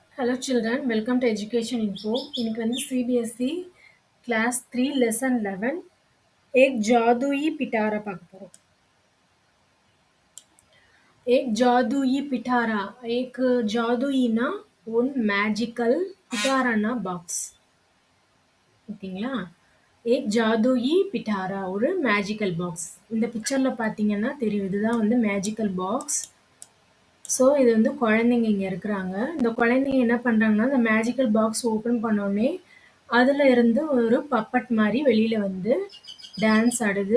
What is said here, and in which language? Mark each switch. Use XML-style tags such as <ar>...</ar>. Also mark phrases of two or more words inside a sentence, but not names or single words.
<en>Hello children, welcome to Education Info.</en> <ta>இன்னைக்கு வந்து CBSE Class 3 Lesson 11 एक जादुई पिटारा பார்க்க போறோம்.</ta> <hi>एक जादुई पिटारा एक जादुई ना</hi> <en>one magical</en> <hi>पिटारा ना box.</hi> <ta>ஓகேங்களா? एक जादुई पिटारा ஒரு</ta> <en>magical box.</en> <ta>இந்த பிக்சர்ல பாத்தீங்கன்னா தெரியும் இதுதான் வந்து</ta> <en>magical box.</en> <ta>ஸோ இது வந்து குழந்தைங்க இங்கே இருக்கிறாங்க. இந்த குழந்தைங்க என்ன பண்ணுறாங்கன்னா, இந்த</ta> <en>magical box open</en> <ta>பண்ணோடனே அதில் இருந்து ஒரு பப்பட் மாதிரி வெளியில் வந்து டான்ஸ் ஆடுது.</ta>